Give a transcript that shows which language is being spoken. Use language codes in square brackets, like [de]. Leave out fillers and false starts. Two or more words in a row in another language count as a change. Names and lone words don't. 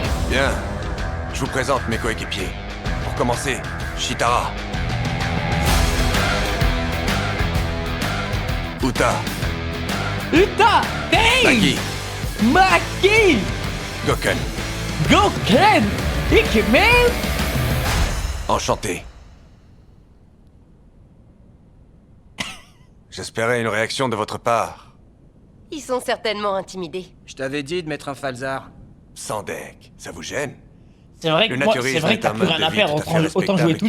[fr] Bien. Je vous présente mes coéquipiers. Pour commencer, Chitara. Uta. Uta! Hey! Maki. Maki! Goken. Goken! Ikemen! Enchanté. J'espérais une réaction de votre part. Ils sont certainement intimidés. Je t'avais dit de mettre un falzar. Sans deck, ça vous gêne? C'est vrai que moi, c'est vrai que t'as plus rien à faire, autant jouer tout